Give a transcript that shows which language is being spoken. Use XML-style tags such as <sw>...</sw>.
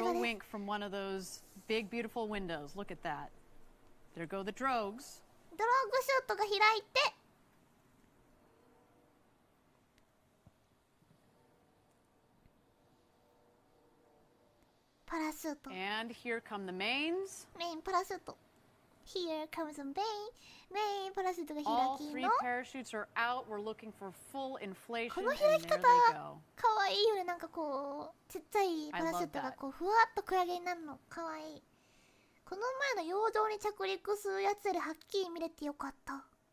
<en>A little wink from one of those big beautiful windows. Look at that. There go the drogues.</en> <ja>ドローグシュートが開いてパラシュート。</ja> <en>And here come the mains.</en> <ja>メインパラシュート。</ja> <en>Here comes the main</en> <ja>パラシュートが開きの</ja> <en>All three parachutes are out. We're looking for full inflation.</en> <ja>この開き方かわいいよね。なんかこうちっちゃいパラシュートがこうふわっとクラゲになるのかわいい。この前の洋上に着陸するやつよりはっきり見れてよかった。</ja>